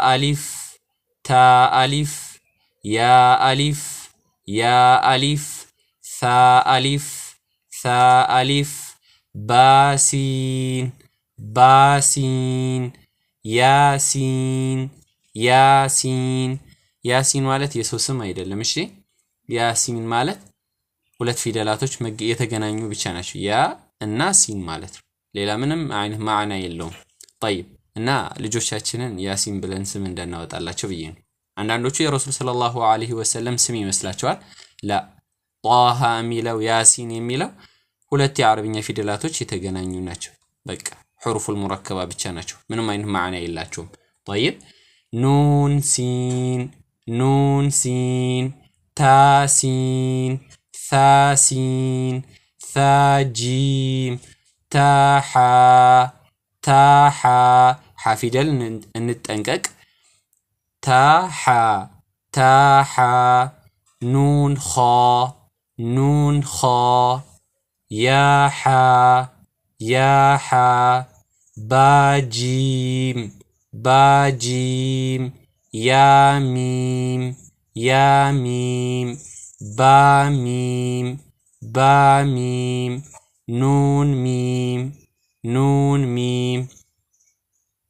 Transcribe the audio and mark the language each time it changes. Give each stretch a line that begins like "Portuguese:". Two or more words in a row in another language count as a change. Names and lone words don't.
Arabic: ألف يا ألف ثا ألف باسين
Amharic: ያሲን ማለት የሰው ስም አይደለም እሺ ያሲን ማለት ሁለት ፊደላቶች የተገናኙ ብቻ ናቸው ያ እና ሲን ማለት ነው ሌላ ምንም አይነት ማዕና የለውም طيب እና ልጆቻችንን ያሲን ብለን ስም እንዳናወጣላቸው ብዬ ነው አንዳንዶቹ የረሱል ሰለላሁ ዐለይሂ ወሰለም ስም ይመስላቸዋል ላ ጣሃ የሚለው ያሲን የሚለው ሁለት የአረብኛ ፊደላቶች የተገናኙ ናቸው በቃ
Arabic: حروف المركبة
Amharic: ብቻ ናቸው ምንም አይነት ማዕና የላቸውም
Arabic: طيب نون سين تا سين ثا سين ثا جيم تا
Amharic: ፊደል እንጠንቀቅ
Arabic: تا نون خا يا با جيم يا ميم با ميم نون ميم